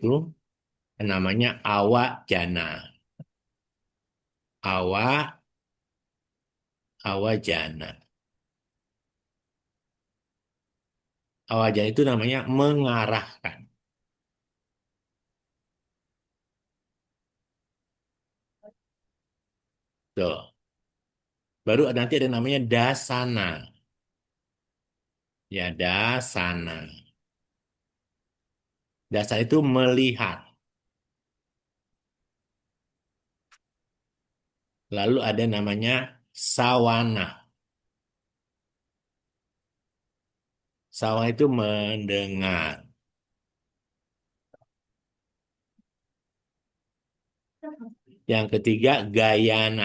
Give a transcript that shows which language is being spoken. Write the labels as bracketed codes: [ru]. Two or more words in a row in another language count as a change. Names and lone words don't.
[id] Namanya awajana. Awa, awajana. Awajana itu namanya mengarahkan. Tuh. Baru nanti ada namanya dasana. Ya, dasana. Dasana itu melihat. Lalu ada namanya sawana. Sawana itu mendengar. Yang ketiga gayana.